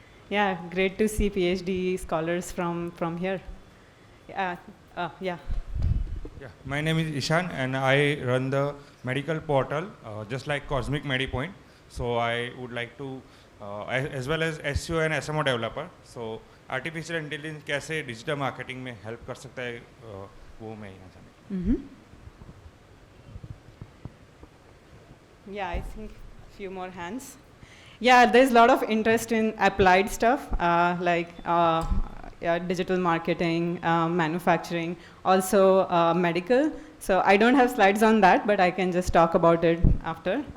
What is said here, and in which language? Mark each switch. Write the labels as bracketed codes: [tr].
[en] Yeah, great to see PhD scholars from here. Yeah. Yeah, my name is Ishan and I run the medical portal, just like Cosmic MediPoint. So I would like to, as well as SEO and SMO developer. So [hi] artificial intelligence कैसे digital marketing में help कर सकता है वो मैं यहाँ जानना [en] Yeah, I think few more hands. Yeah, there's a lot of interest in applied stuff like digital marketing, manufacturing, also medical. So I don't have slides on that, but I can just talk about it after.